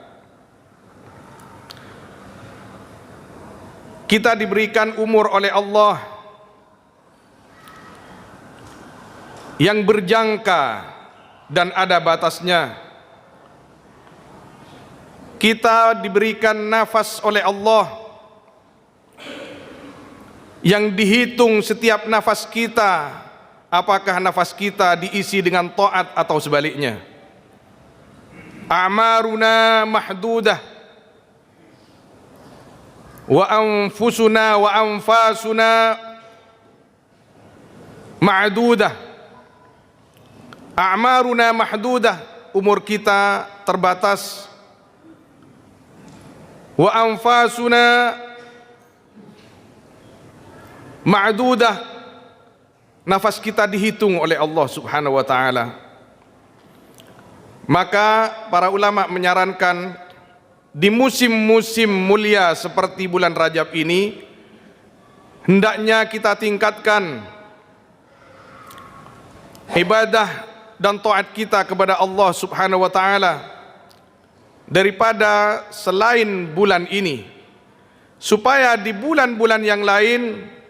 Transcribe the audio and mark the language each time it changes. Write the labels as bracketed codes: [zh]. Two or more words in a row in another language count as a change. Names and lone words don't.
[id] Kita diberikan umur oleh Allah yang berjangka dan ada batasnya. Kita diberikan nafas oleh Allah yang dihitung setiap nafas kita, apakah nafas kita diisi dengan taat atau sebaliknya. [ar] أعمارنا محدودة وأنفسنا وأنفاسنا معدودة. أعمارنا محدودة, [id] umur kita terbatas. [ar] وأنفاسنا معدودة, [id] nafas kita dihitung oleh Allah [ar] سبحانه وتعالى. [id] Maka para ulama menyarankan di musim-musim mulia seperti bulan Rajab ini, hendaknya kita tingkatkan ibadah dan taat kita kepada Allah [ar] سبحانه وتعالى [id] daripada selain bulan ini, supaya di bulan-bulan yang lain